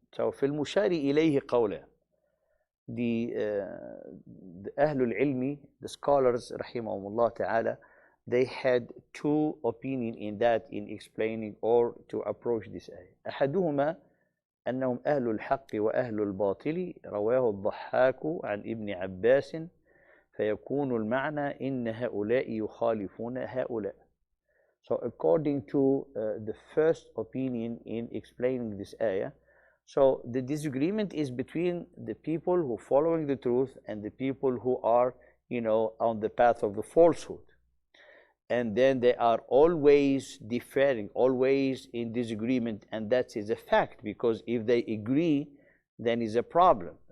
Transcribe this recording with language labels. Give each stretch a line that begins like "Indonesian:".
English: So
Arabic: في المشار إليه قوله,
English: the Ahlul Ilmi, the scholars rahimahumullah ta'ala, they had two opinions in that, in explaining or to approach this ayah.
Arabic: أحدهما أنهم أهل الحق وأهل الباطل, رواه الضحاك عن ابن عباس, فيكون المعنى إن هؤلاء يخالفون هؤلاء.
English: So according to the first opinion in explaining this ayah, so the disagreement is between the people who are following the truth and the people who are, on the path of the falsehood. And then they are always differing, always in disagreement, and that is a fact, because if they agree, then is a problem.